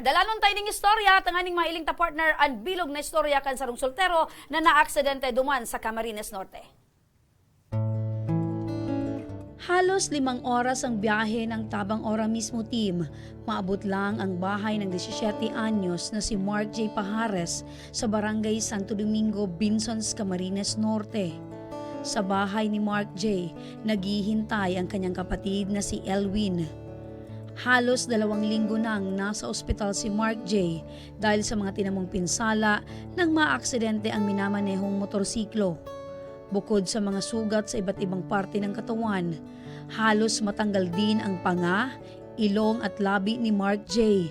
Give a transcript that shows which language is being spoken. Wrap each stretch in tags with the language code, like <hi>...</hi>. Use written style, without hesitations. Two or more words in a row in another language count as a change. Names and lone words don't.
<bik>Dalanon tayo ning istorya, tanganing mailing ta partner ang bilog na istorya kan sarong sultero na naaksidente duman sa Camarines Norte.</bik> <tl>Halos 5 oras ang biyahe ng Tabang Ora mismo team. Maabot lang ang bahay ng 17 anyos na si Mark J. Pajares sa Barangay Santo Domingo, Binsons, Camarines Norte. Sa bahay ni Mark J., naghihintay ang kanyang kapatid na si Elwin. Halos 2 linggo nang nasa ospital si Mark J. dahil sa mga tinamong pinsala nang maaksidente ang minamanehong motorsiklo. Bukod sa mga sugat sa iba't ibang parte ng katawan, halos matanggal din ang panga, ilong at labi ni Mark J.</tl>